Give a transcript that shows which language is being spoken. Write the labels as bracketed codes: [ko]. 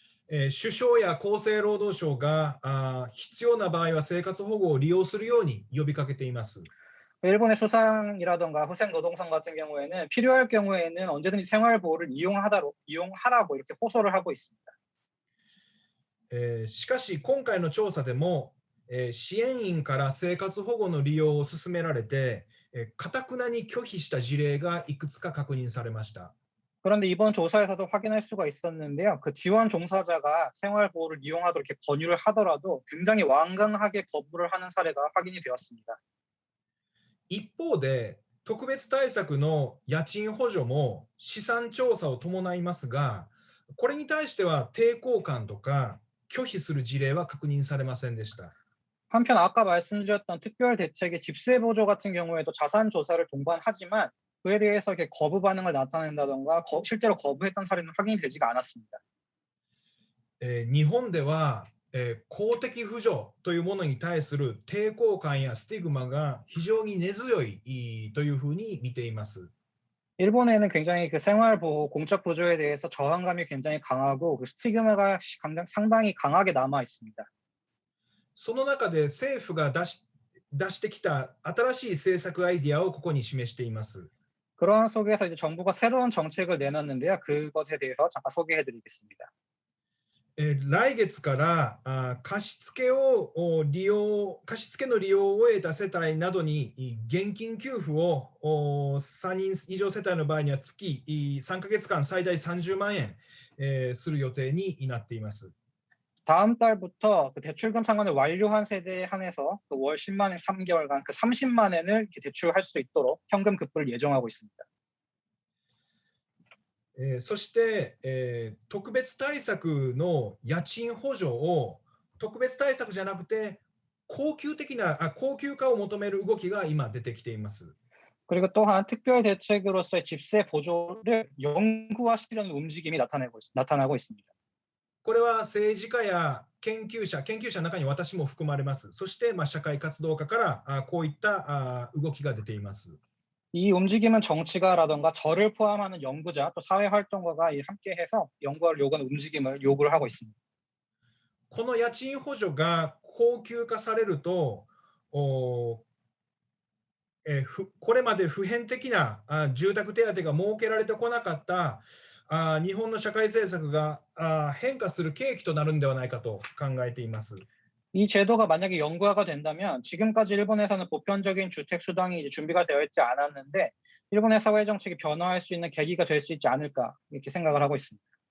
[ja] 首相や厚生労働省が必要な場合は生活保護を利用するように呼びかけています。 [ko] 일본의 수상이라던가 후생노동성 같은 경우에는 필요할 경우에는 언제든지 생활보호를 이용하라고 이렇게 호소를 하고 있습니다. [ja] しかし今回の調査でも、支援員から生活保護の利用を勧められて、頑なに拒否した事例がいくつか確認されました。 [ko] 그런데 이번 조사에서도 확인할 수가 있었는데요. 그 지원 종사자가 생활보호를 이용하도록 이렇게 권유를 하더라도 굉장히 완강하게 거부를 하는 사례가 확인이 되었습니다. [ja] 一方で、特別対策の家賃補助も資産調査を伴いますが、これに対しては抵抗感とか拒否する事例は確認されませんでした。 [ko] 한편 아까 말씀드렸던 특별 대책의 집세 보조 같은 경우에도 자산 조사를 동반하지만 그에 대해서 이렇게 거부 반응을 나타낸다던가 실제로 거부했던 사례는 확인이 되지가 않았습니다. [ja] 日本では、公的扶助というものに対する抵抗感やスティグマが非常に根強いというふうに見ています。 [ko] 일본에는 굉장히 그 생활보호, 공적 보조에 대해서 저항감이 굉장히 강하고 그 스티그마가 상당히 강하게 남아 있습니다. [ja] その中で政府が出してきた新しい政策アイディアをここに示しています。 [ko] 그러한 속에서 이제 정부가 새로운 정책을 내놨는데요. 그것에 대해서 잠깐 소개해드리겠습니다. [ja] 来月から貸付の利用を終えた世帯などに現金給付を3人以上世帯の場合には月3ヶ月間最大30万円する予定になっています。 [ko] 다음 달부터 그 대출금 상환을 완료한 세대에 한해서 그 월 10만 엔 3개월간 그 30만 엔을 이렇게 대출할 수 있도록 현금 급부를 예정하고 있습니다. [ja] そして、特別対策の家賃補助を特別対策じゃなくて恒久化を求める動きが今出てきています。 [ko] 그리고 또한 특별 대책으로서의 집세 보조를 영구화시키려는 움직임이 나타나고 있습니다. [ja] これは政治家や研究者の中に私も含まれます。そして、社会活動家からこういった動きが出ています。 [ko] 이 움직임은 정치가라던가 저를 포함하는 연구자 또 사회활동가가 함께해서 연구를 요구하는 움직임을 요구를 하고 있습니다. [ja] この家賃補助が恒久化されると、これまで普遍的な住宅手当が設けられてこなかった日本の社会政策が変化する契機となるのではないかと考えています。 [ko] 이 제도가 만약에 영구화가 된다면 지금까지 일본에서는 보편적인 주택 수당이 이제 준비가 되어 있지 않았는데 일본의 사회 정책이 변화할 수 있는 계기가 될 수 있지 않을까 이렇게 생각을 하고 있습니다.